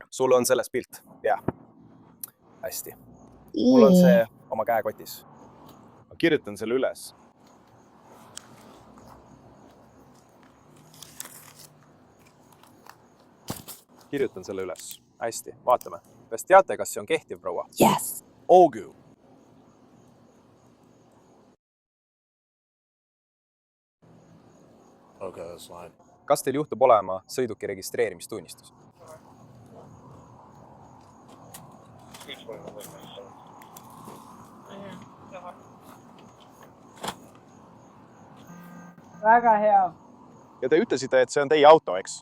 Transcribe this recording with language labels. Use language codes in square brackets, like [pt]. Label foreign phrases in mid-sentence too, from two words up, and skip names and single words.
[et] Sul on selles pilt? Jah. Hästi. Mul on see oma käekotis. Ma kirjutan selle üles. Kirjutan selle üles. Hästi, vaatame. Kas teate, kas see on kehtiv, proua? [en] Yes. [et] Olgu. [en] Okay, that's fine. [et] Kas teil juhtub olema sõiduki registreerimistunnistus? Väga hea. Ja te ütlesite, et see on teie auto, eks?